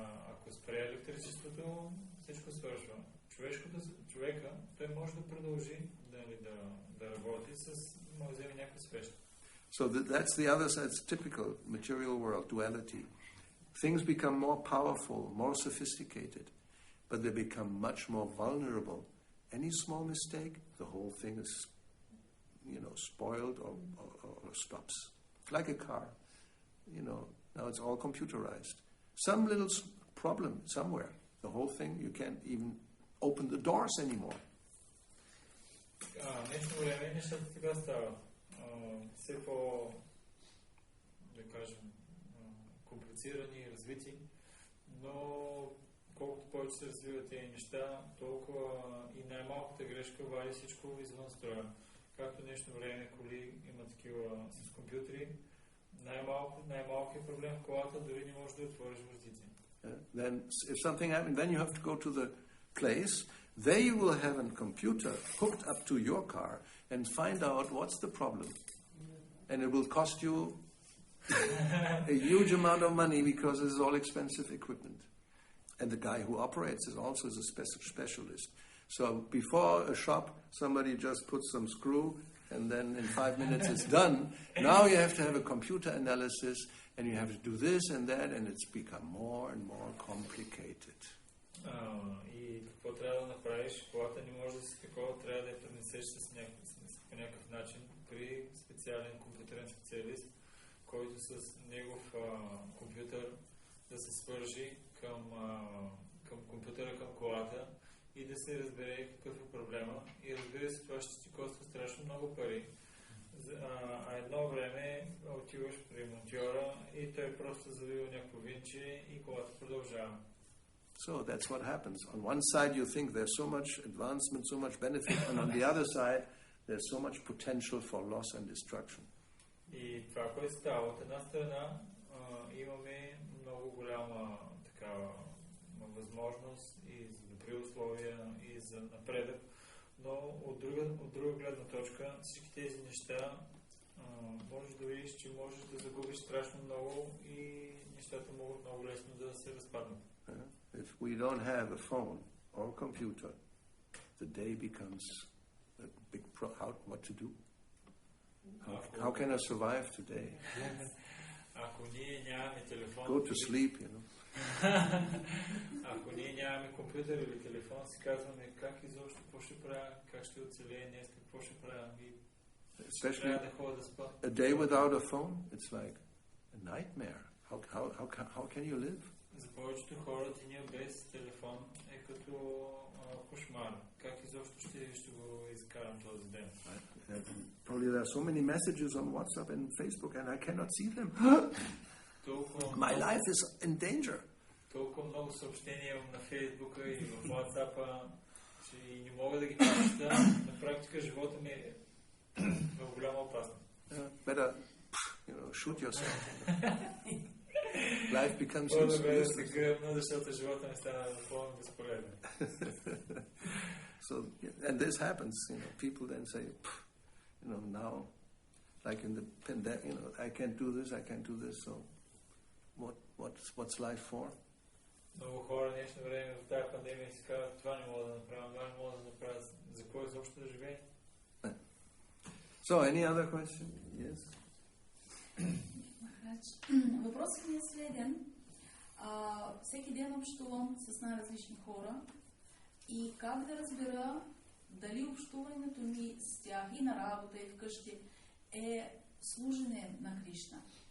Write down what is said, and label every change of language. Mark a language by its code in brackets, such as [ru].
[bg] Ако спре електричеството, всичко свършва. Човека, той може да продължи да работи може да вземе някаква свеща. [en] So that's the other side. It's typical material world duality. Things become more powerful, more sophisticated, but they become much more vulnerable. Any small mistake, the whole thing is, spoiled or stops. Like a car, now it's all computerized. Some little problem somewhere, the whole thing, you can't even open the doors anymore. [bg] Днешно време нещата така стават. Все по, да кажем, комплицирани и развити, но колкото повече се развиват тези неща, толкова и най-малката грешка вади всичко извън строя. Както в днешно време коли има такива с компютри, най-малкият проблем в колата дори не може да отвориш вратите. [en] Then if something happens, then you have to go to the place. There you will have a computer hooked up to your car and find out what's the problem. And it will cost you a huge amount of money because this is all expensive equipment. And the guy who operates it also is a specialist. So before a shop, somebody just puts some screw and then in 5 minutes it's done. Now you have to have a computer analysis and you have to do this and that, and it's become more and more complicated. [bg] И какво трябва да направиш? Колата не може да си такова, трябва да я пренесеш по някакъв начин при специален компютърен специалист, който с негов компютър да се свържи към компютъра, към колата и да се разбере какъв е проблема. И разбира се, това ще ти коства страшно много пари. Едно време отиваш при монтьора и той просто завива някакво винче и колата продължава. [en] So that's what happens. On one side you think there's so much advancement, so much benefit, and on the other side there's so much potential for loss and destruction. [bg] И това, което става, от една страна имаме много голяма такава възможност и за добри условия и за напредък, но от друга гледна точка всички тези неща можеш да видиш, че можеш да загубиш страшно много и нещата могат много лесно да се разпаднат. [en] If we don't have a phone or a computer, the day becomes a big what to do? How can I survive today? [bg] Ако ние нямаме телефон... [en] Go to sleep, you know. [bg] Ако ние нямаме компютър или телефон, си казваме как изобщо, какво ще правя, как ще оцелея днес, какво ще правя. [en] Especially [bg] да ходя да спа. [en] a day without a phone, it's like a nightmare. How can you live? [bg] За повечето хора деня без телефон е като кошмар. Как изобщо ще го изкарам този ден? [en] Probably there are so many messages on WhatsApp and Facebook and I cannot see them. My life is in danger. [bg] Толкова много съобщения на Фейсбука и в WhatsApp, че не мога да ги прочета. На практика живота ми е в голяма опасност. [en] Better, shoot yourself. Life becomes [bg] по-добре да се гръбна, защото живота ми стана напълно безполезен. [en] So, and this happens, people then say, now, like in the pandemic, I can't do this, so what's life for? [bg] Много хора в днешно време в тази пандемия си казват, това не мога да направя, това не мога да направя, за кой изобщо да живее? [en] So, any other question? Yes? [bg] Въпросът ми е следен. Всеки ден общувам с най-различни хора и как да разбера дали общуването ми с тях и на работа, и вкъщи е служене на Кришна.